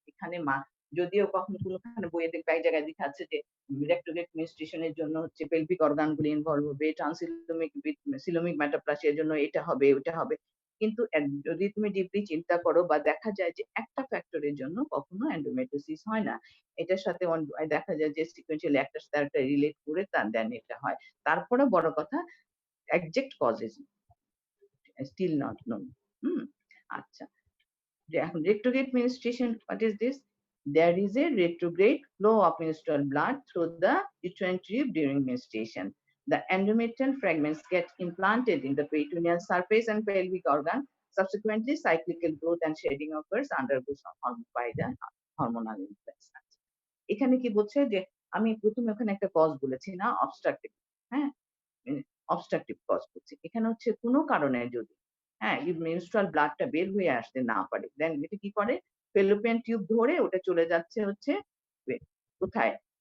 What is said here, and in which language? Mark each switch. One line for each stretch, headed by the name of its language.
Bangla: এখানে যদিও কখনো কোনোখানে বইয়ে দেখবে এক জায়গায় দেখাচ্ছে যে রেট্রোগ্রেড মেনস্ট্রুয়েশন এর জন্য হচ্ছে পেলভিক অর্গান গুলো ইনভলভ হবে, সিলোমিক মেটাপ্লাসিয়ার জন্য এটা হবে ওটা হবে, কিন্তু যদি তুমি ডিপলি চিন্তা করো বা দেখা যায় যে একটা ফ্যাক্টরের জন্য কখনো এন্ডোমেট্রিওসিস হয় না, এটার সাথে দেখা যায় যে সিকোয়েন্সিয়ালি একটার সাথে আরেকটা রিলেট করে দেন এটা হয়। তারপরে বড় কথা exact causes
English: still not known.
Bangla: হুম? আচ্ছা। যে এখন
English: retrograde menstruation, what is this? There is a retrograde flow of menstrual blood through the uterine tube during menstruation. The endometrial fragments get implanted in the peritoneal surface and pelvic organ. Subsequently, cyclical growth and shedding occurs undergoes by the hormonal influence.
Bangla: এখানে কি বলছে যে আমি প্রথমে ওখানে একটা cause বলেছি না, অবস্ট্রাকটিভ। হ্যাঁ? অবস্ট্রাকটিভ কজ করছে। এখানে হচ্ছে কোনো কারণে যদি এই মেনস্ট্রুয়াল ব্লাডটা বের হয়ে আসতে না পারে, দেন এটা কি করে? ফেলোপিয়ান টিউব ধরে ওটা চলে যাচ্ছে হচ্ছে কোথায়?